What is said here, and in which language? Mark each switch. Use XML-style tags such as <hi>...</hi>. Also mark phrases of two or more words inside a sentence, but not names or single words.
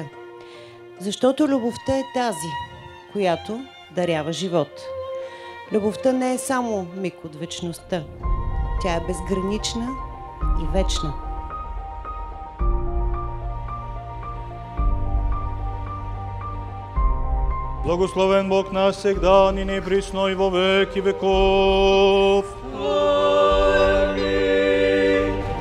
<bg>Защото любовта е тази, която дарява живот. Любовта не е само миг от вечността. Тя е безгранична и вечна.</bg> <cu>Благословен Бог наш всегда, ныне и присно и во веки веков.</cu> <bg>Амин.</bg>